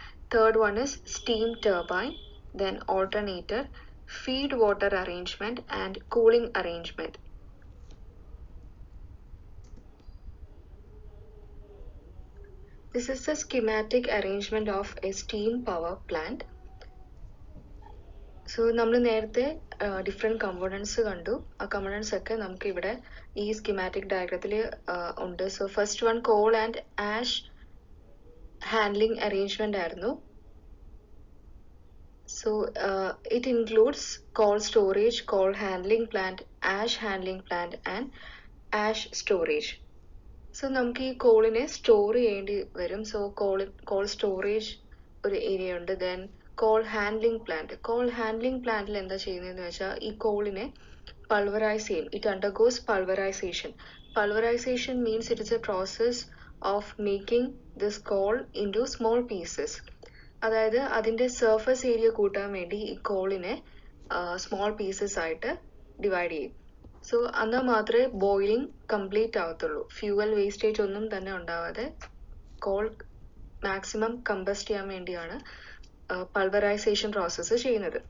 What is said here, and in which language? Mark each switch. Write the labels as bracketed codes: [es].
[en] Third one is steam turbine, then alternator, feed water arrangement and cooling arrangement. This is the schematic arrangement of a steam power plant. [ml] So, നമ്മൾ നേരത്തെ [en] different components [ml] കണ്ടു. ആ components ഒക്കെ നമുക്ക് ഇവിടെ ഈ schematic diagramത്തിൽ ഉണ്ട്. [en] So, first one coal and ash handling arrangement [ml] ആയിരുന്നു. [en] So, it includes coal storage, coal handling plant, ash handling plant and ash storage. [ml] So, നമുക്ക് ഈ കോളിനെ സ്റ്റോർ ചെയ്യേണ്ടി വരും. So, [en] coal storage [ml] ഒരു ഏരിയ ഉണ്ട്. [en] Then coal handling plant. Coal handling plantil [ml] എന്താ ചെയ്യുന്നതെന്ന് വെച്ചാൽ ഈ കോളിനെ [en] pulverize [ml] ചെയ്യും. [en] It undergoes pulverization. Pulverization means it is a process of making this coal into small pieces. [ml] അതായത് അതിൻ്റെ സർഫസ് ഏരിയ കൂട്ടാൻ വേണ്ടി ഈ കോളിനെ [en] small pieces [ml] ആയിട്ട് ഡിവൈഡ് ചെയ്യും. സോ എന്നാൽ മാത്രമേ ബോയിലിംഗ് കംപ്ലീറ്റ് ആവത്തുള്ളൂ. ഫ്യൂവൽ വേസ്റ്റേജ് ഒന്നും തന്നെ ഉണ്ടാവാതെ കോൾ മാക്സിമം കമ്പസ്റ്റ് ചെയ്യാൻ വേണ്ടിയാണ് പൾവറൈസേഷൻ പ്രോസസ്സ് ചെയ്യുന്നത്.